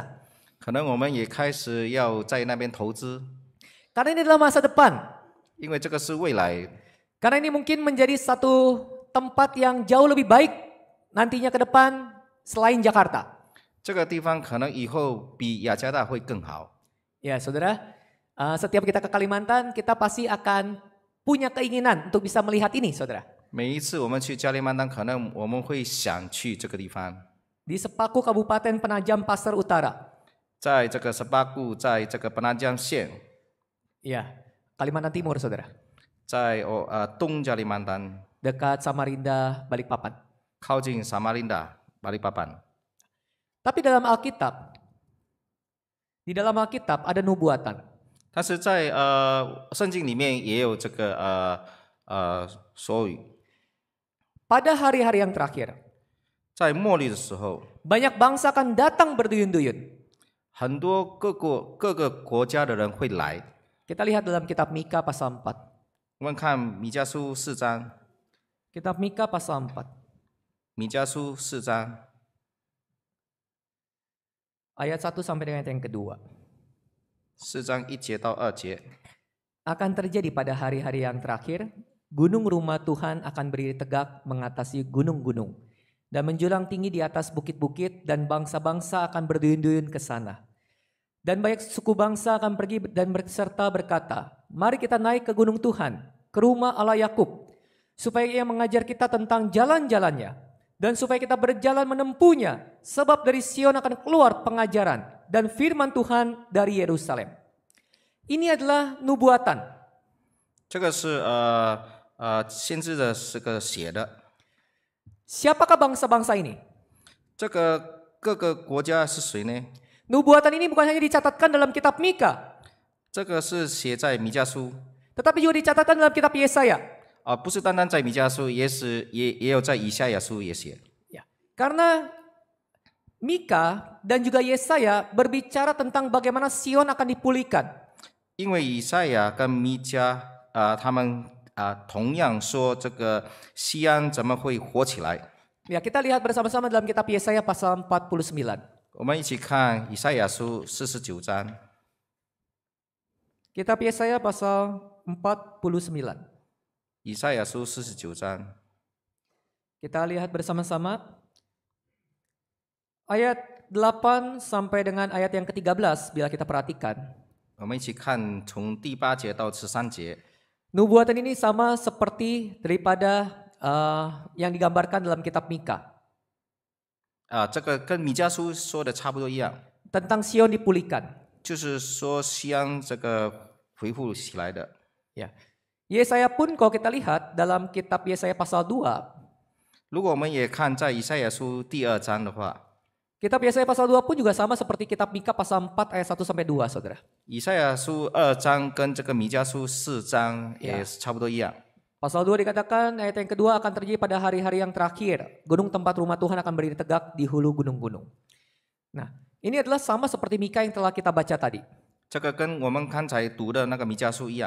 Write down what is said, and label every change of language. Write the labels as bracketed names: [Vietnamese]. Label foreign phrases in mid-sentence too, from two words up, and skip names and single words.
[Chinese] 可能我们也开始要在那边投资， [Indonesian] Karena ini adalah masa depan. [Chinese] 因为这个是未来。 [Indonesian] Karena ini mungkin menjadi satu tempat yang jauh lebih baik nantinya ke depan selain Jakarta. [Chinese] 这个地方可能以后比雅加达会更好。 [Indonesian] Ya saudara, setiap kita ke Kalimantan kita pasti akan punya keinginan untuk bisa melihat ini saudara. [Chinese] 每一次我们去加利曼丹，可能我们会想去这个地方。 [Indonesian] Di Sepaku Kabupaten Penajam Pasar Utara. [Chinese] 在这个十八固，在这个本南江县， [Indonesian] Ya, Kalimantan Timur saudara. [Chinese] 在东加利曼丹， [Indonesian] Dekat Samarinda, Balikpapan. [Chinese] 靠近撒马林达、巴利巴班。 [Indonesian] Tapi di dalam Alkitab ada nubuatan. [Chinese] 但是在圣经里面也有这个说语， [Indonesian] Pada hari-hari yang terakhir, [Chinese] 在末日的时候， [Indonesian] banyak bangsa akan datang berduyun-duyun. [Chinese] 很多各个国家的人会来。 [Indonesian] Kita lihat dalam kitab Mika pasal 4. [Chinese] 我们看米迦书4章， [Indonesian] Kitab Mika pasal 4. [Chinese] 米迦书4章 [Indonesian] Ayat 1 sampai dengan ayat yang kedua. [Chinese] 4 章1节到2节。 [Indonesian] Akan terjadi pada hari-hari yang terakhir, gunung rumah Tuhan akan berdiri tegak mengatasi gunung-gunung dan menjulang tinggi di atas bukit-bukit, dan bangsa-bangsa akan berduyun-duyun ke sana. Dan banyak suku bangsa akan pergi dan berserta berkata, mari kita naik ke gunung Tuhan, ke rumah Allah Yakub, supaya Ia mengajar kita tentang jalan-jalannya, dan supaya kita berjalan menempuhnya, sebab dari Sion akan keluar pengajaran dan firman Tuhan dari Yerusalem. Ini adalah nubuatan. [Chinese] 这个是先知的这个写的。 [Indonesian] Siapakah bangsa-bangsa ini? [Chinese] 这个各个国家是谁呢？ [Indonesian] Nubuatan ini bukan hanya dicatatkan dalam kitab Mika, [Chinese] 这个是写在米迦书， [Indonesian] tetapi juga dicatatkan dalam kitab Yesaya. [Chinese] 不是单单在米迦书，也有在以赛亚书也写。 [Indonesian] Ya, karena Mika dan juga Yesaya berbicara tentang bagaimana Sion akan dipulihkan. [Chinese] 因为以赛亚跟米迦他们同样说这个西安怎么会活起来？ [Indonesian] Ya, kita lihat bersama-sama dalam kitab Yesaya pasal 49. [Chinese] 我们一起看以赛亚书49章。 [Indonesian] Kitab Yesaya pasal 49. [Chinese] 以赛亚书49章， [Indonesian] Kita lihat bersama-sama ayat 8 sampai dengan ayat yang ke-13 bila kita perhatikan. [Chinese] 我们一起看从第8节到13节。 [Indonesian] Nubuatan ini sama seperti daripada yang digambarkan dalam kitab Mika. [Chinese] 这个跟米迦书说的差不多一样， [Indonesian] Tentang Sion dipulihkan. [Chinese] 就是说西安这个恢复起来的。 [Indonesian] Ya. Yesaya pun kalau kita lihat dalam kitab Yesaya pasal 2, [Chinese] 如果我们也看在以赛亚书第2章的话， [Indonesian] kitab Yesaya pasal 2 pun juga sama seperti kitab Mika pasal 4 ayat 1 sampai 2, Saudara. [Chinese] 以赛亚书2章跟这个米迦书4章也差不多一样。 [Indonesian] Pasal 2 dikatakan ayat yang kedua akan terjadi pada hari-hari yang terakhir. Gunung tempat rumah Tuhan akan berdiri tegak di hulu gunung-gunung. Nah, ini adalah sama seperti Mika yang telah kita baca tadi. [Chinese] 这个跟我们刚才读的那个米迦书一样。